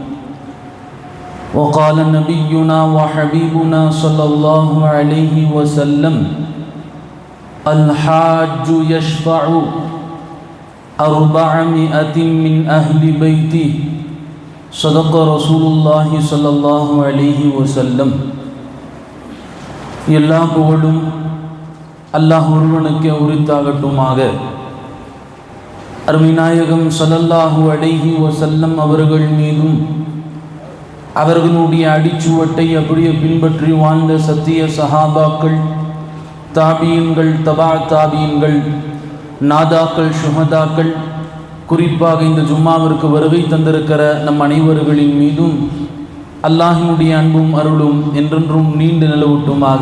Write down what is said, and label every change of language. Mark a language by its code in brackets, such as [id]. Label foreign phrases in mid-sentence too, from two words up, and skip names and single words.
[ar] وقال نبينا وحبيبنا صلى الله عليه وسلم: الحاج يشفع 400 من أهل بيته. صدق رسول الله صلى الله عليه وسلم. [ta] எல்லா புகழும் அல்லாஹ் ஒருவனுக்கே உரித்தாகட்டுமாக. அருமைநாயகம் [ar] صلى الله عليه وسلم [ta] அவர்கள் மீதும் அவர்களுடைய அடிச்சுவட்டை அப்படியே பின்பற்றி வாழ்ந்த சத்திய சஹாபாக்கள், தாபீன்கள், தபா தாபீன்கள், நாதாக்கள், ஷுஹதாக்கள், குறிப்பாக இந்த ஜும்மாவிற்கு வருகை தந்திருக்கிற நம் அனைவர்களின் மீதும் அல்லாஹினுடைய அன்பும் அருளும் என்றென்றும் நீண்டு நிலவட்டுமாக.